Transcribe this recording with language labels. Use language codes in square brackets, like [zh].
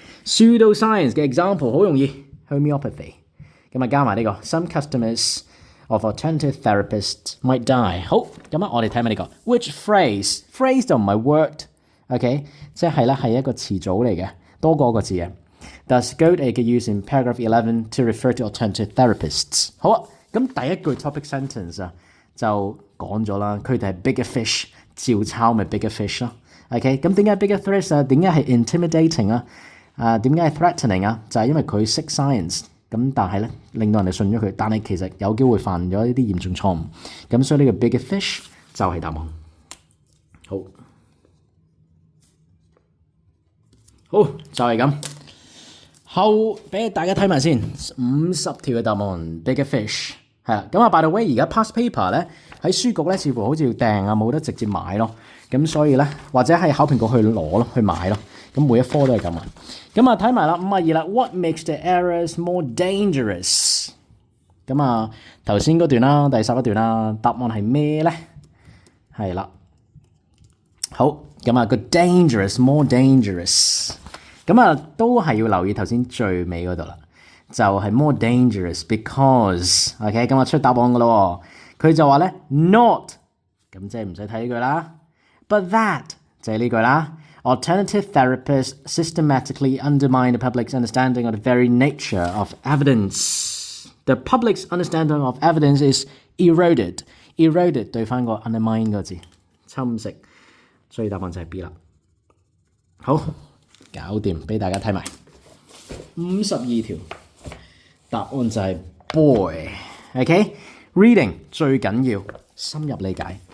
[en] Pseudo-science 嘅 example 好容易 homeopathy， [yue] 咁啊加埋呢個 [en] some customers of alternative therapists might die。 [yue] 好，咁啊我哋睇埋呢個 which phrase 就唔係 word。OK， 即係咧係一個詞組嚟嘅，多過一個字嘅。 [en] Does goat egg use in paragraph 11 to refer to alternative therapists？ [yue] 好啊，咁第一句 topic sentence 啊就講咗啦，佢哋係 bigger fish， 照抄咪 bigger fish 咯。 OK， 咁點解 bigger fish 啊？點解係 intimidating 啊？點解係 threatening 啊？就係因為佢識 science， 咁但係咧令到人哋信咗佢，但係其實有機會犯咗呢啲嚴重錯誤，咁所以呢個 bigger fish 就係答案。好，就係咁。後俾大家睇埋先，50條嘅答案 bigger fish 係啦。咁啊 by the way， 而家 past paper 咧喺書局咧似乎好似要訂啊，冇得直接買咯。咁所以咧或者係考評局去攞咯，去買咯。咁每一科都係咁啊。咁啊睇埋啦，52啦 [en] ，What makes the errors more dangerous？ [yue] 咁啊頭先嗰段啦，第11段啦，答案係咩咧？係啦，好。咁啊個 dangerous more dangerous， 咁啊都係要留意頭先最尾嗰度啦，就係 [en] more dangerous because [yue] OK， 咁啊出答案噶咯，佢就話咧 not， 咁即係唔使睇呢句啦 ，but that 就係呢句啦。 [en] Alternative therapists systematically undermine the public's understanding of the very nature of evidence. The public's understanding of evidence is eroded. [yue] Eroded 對翻個 undermine 個字，侵蝕。所以答案就係 B 啦。好，搞掂，俾大家睇埋52條，答案就係 boy。OK，reading 最緊要深入理解。